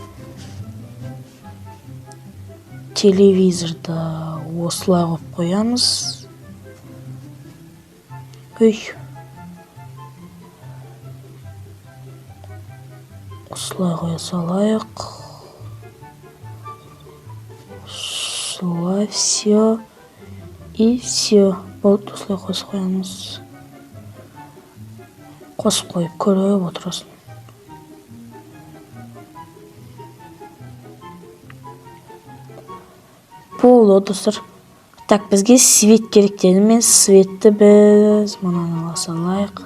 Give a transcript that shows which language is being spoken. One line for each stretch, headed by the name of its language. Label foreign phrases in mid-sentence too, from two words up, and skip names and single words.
Kazakh: Телевизорды осылай қойып қоямыз. Осылай қоя салайық. Осылай, все.
Russian: И все.
Kazakh: Болды, осылай қоямыз. Қосып қойып көріп отырасың. Болды достар. Так, бізге свет керек дедім. Светті біз мұнан ала салайық.